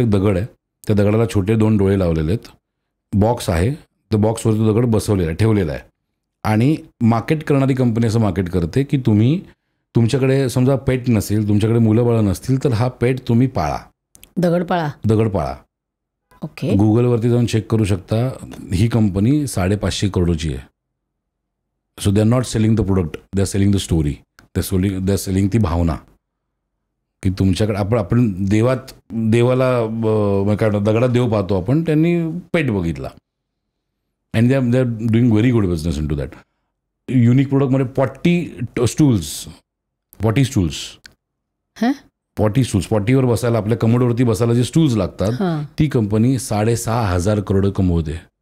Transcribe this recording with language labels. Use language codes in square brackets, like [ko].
[mr] एक दगड आहे, त्या दगडाला छोटे 2 डोळे लावलेले आहेत, बॉक्स आहे, त्या बॉक्सवर तो दगड बसवलेला आहे, ठेवलेला आहे. आणि मार्केट करणारी कंपनी असं मार्केट करते की तुमच्याकडे समजा पेट नसेल, तुमच्याकडे मुलं बाळं नसतील, तर हा पेट तुम्ही पाळा, दगड पाळा. ओके. गुगलवरती जाऊन चेक करू शकता. ही कंपनी 550 करोडची आहे. [en] So they are not selling the product, they are selling the story. They are selling [mr] ती भावना की तुमच्याकडे आपण देवाला काय दगडात देव पाहतो आपण, त्यांनी पेट बघितला. [en] And they are doing very good business in to that. [mr] Unique प्रोडक्टमध्ये 40 स्टूल्स, 40वर बसायला, आपल्या कमोडवरती बसायला जे स्टूल्स लागतात, ती कंपनी 6,500 करोड कमवते.